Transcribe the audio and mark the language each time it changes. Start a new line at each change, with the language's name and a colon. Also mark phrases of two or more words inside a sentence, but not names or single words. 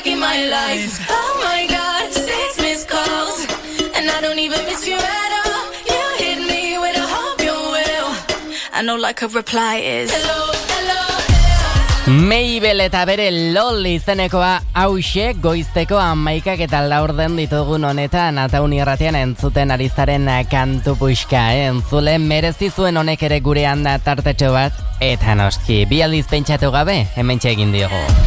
English: my life. Oh my God, 6 missed calls, and I don't even miss you at all. You hit me with a hope you will. I know like a reply is hello, hello.
Basque: Mabel eta bere LOL izenekoa hauxe goizteko 11 eta laurden ditugun honetan Ataun irratian entzuten ari zaren kantu puxka, entzule merezi zuen honek ere gurean tartetxo bat, eta noski, bi aldiz pentsatu gabe, hementxe egin diogu.